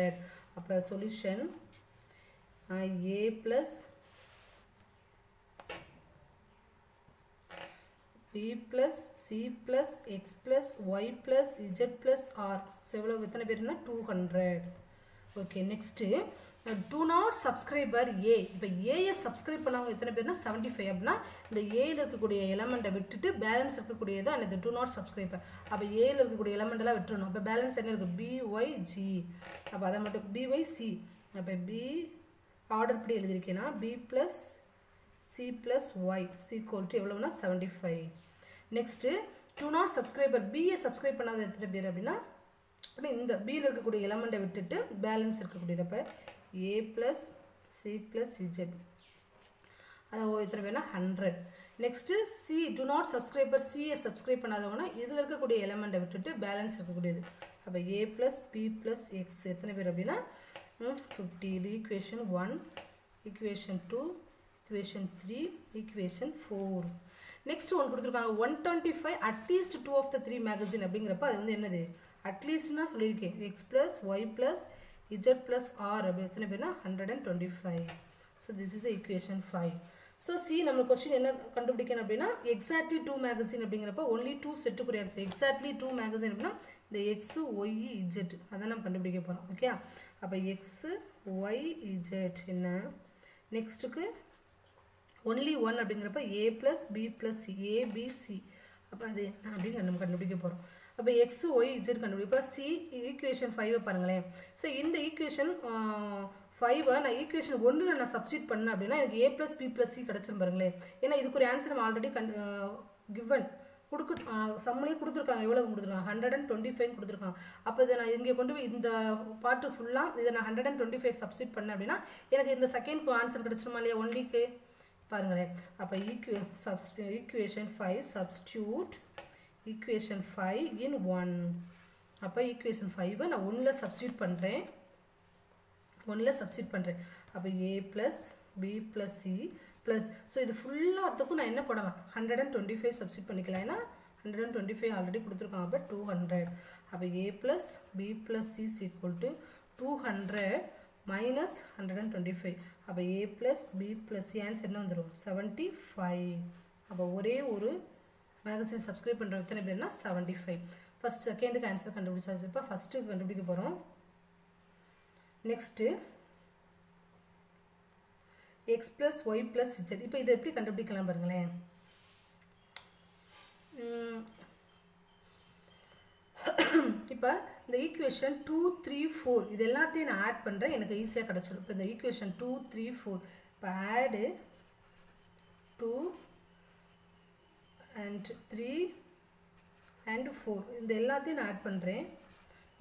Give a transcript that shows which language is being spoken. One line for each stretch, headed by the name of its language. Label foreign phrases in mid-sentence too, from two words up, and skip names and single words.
Tamil: அப்ப சொல்யூஷன்
English: a plus b plus c plus x plus y plus z plus r.
Tamil: So எவ்வளவு எத்தனை பேர்னா 200. ஓகே,
English: நெக்ஸ்ட் do not subscriber a.
Tamil: இப்போ a ய சப்ஸ்கிரைப் பண்ணவங்க எத்தனை பேர்னா 75. அப்படினா இந்த a ல இருக்கக்கூடிய எலிமெண்ட்டை விட்டுட்டு பேலன்ஸ் இருக்கக்கூடியது அந்த
English: do not subscriber.
Tamil: அப்ப a ல இருக்கக்கூடிய எலிமெண்ட் எல்லாம் விட்டுறணும். அப்ப பேலன்ஸ் என்ன இருக்கு? b y g. அப்ப அத மட்டும் b y c. அப்ப b ஆர்டர் படி எழுதிருக்கேனா
English: b plus c plus y c equal to
Tamil: எவ்வளவுனா 75. நெக்ஸ்ட்
English: do not subscriber b
Tamil: ய சப்ஸ்கிரைப் பண்ணாத எத்தனை பேர் அப்படினா இந்த b ல இருக்கக்கூடிய எலிமெண்ட்டை விட்டுட்டு பேலன்ஸ் இருக்கக்கூடியது. அப்ப
English: a plus c plus z
Tamil: அது எத்தனை பேர்னா 100. நெக்ஸ்ட்
English: c do not subscriber c
Tamil: ய சப்ஸ்கிரைப் பண்ணாதவங்கன்னா இதுல இருக்கக்கூடிய எலிமெண்ட்டை விட்டுட்டு பேலன்ஸ் இருக்கக்கூடியது. அப்ப
English: a plus b plus x
Tamil: எத்தனை பேர் அப்படினா 50.
English: இது equation 1, equation 2, equation 3, equation 4. next one கொடுத்திருக்காங்க 125 at least 2 of the 3 magazine
Tamil: அப்படிங்கறப்ப அது வந்து என்னது?
English: at least
Tamil: னா சொல்லிருக்கேன்
English: x plus y plus z plus r
Tamil: அப்படி எத்தனை பேர்னா
English: 125. so this is the equation 5. so see
Tamil: நம்ம क्वेश्चन என்ன கண்டுபிடிக்கணும் அப்படினா
English: exactly 2 magazine அப்படிங்கறப்ப only 2
Tamil: செட்டுக்குரிய ஆன்சர்.
English: exactly 2 magazine
Tamil: அப்படினா இந்த x y z அத நம்ம கண்டுபிடிக்க போறோம். ஓகே, அப்ப x y z என்ன?
English: நெக்ஸ்ட்க்கு only 1 அப்படிங்கறப்ப a plus b plus c a b c.
Tamil: அப்ப அது அப்படி நம்ம கண்டுபிடிக்க போறோம். அப்ப x y z கண்டுபிடிப்பா c ஈக்குவேஷன் 5 பாருங்களேன். சோ இந்த ஈக்குவேஷன் 5 நான் ஈக்குவேஷன் 1ல நான் சப்ஸ்டிட்யூட் பண்ணேன் அப்படினா எனக்கு
English: a plus b plus c
Tamil: கிடைச்சிரும் பாருங்களேன். ஏனா இதுக்கு ஒரு ஆன்சர் நம்ம
English: already given
Tamil: கொடுக்க சம்மலயே கொடுத்திருக்காங்க. எவ்வளவு கொடுத்திருக்காங்க? 125 கொடுத்திருக்காங்க. அப்ப இத நான் இங்க கொண்டு போய் இந்த பார்ட் ஃபுல்லா இத நான் 125 சப்ஸ்டிட்யூட் பண்ணேன் அப்படினா எனக்கு இந்த
English: second answer
Tamil: கிடைச்சிருமா இல்லையா ஒன்லிக்கு பாருங்களே.
English: அப்ப equation 5 substitute equation 5 in 1.
Tamil: அப்ப equation 5 நான் 1ல சப்ஸ்டிட்யூட் பண்றேன். 1ல சப்ஸ்டிட்யூட் பண்றேன். அப்ப
English: a plus b plus c plus
Tamil: சோ இது ஃபுல்லா அதுக்கு நான் என்ன போடலாம்? 125 சப்ஸ்டிட்யூட் பண்ணிக்கலாம். ஏனா 125 ஆல்ரெடி கொடுத்திருக்காங்க. அப்ப 200.
English: அப்ப a plus b plus c is equal to 200 minus 125.
Tamil: அப்ப
English: a plus b plus c
Tamil: ஆன்சர் என்ன வந்துரும்? 75. அப்ப ஒரே ஒரு மேகசின் சப்ஸ்கிரைப் பண்ற எத்தனை பேர்னா 75. ஃபர்ஸ்ட் செகண்டுக்கு ஆன்சர் கண்டுபிடிச்சாச்சு. இப்ப ஃபர்ஸ்ட்க்கு கண்டுபிடிக்க போறோம்.
English: நெக்ஸ்ட் x plus y plus z.
Tamil: இப்போ இத எப்படி கண்டுபிடிக்கலாம் பாருங்களேன். இப்போ இந்த ஈக்குவேஷன் 2 3 4 இது எல்லாத்தையும் நான் ஆட் பண்றேன். எனக்கு ஈஸியா கிடைச்சிரும். இப்போ இந்த ஈக்குவேஷன் 2 3 4 இப்போ
English: add 2 and 3 and 4
Tamil: இந்த எல்லாத்தையும் நான் ஆட் பண்றேன்.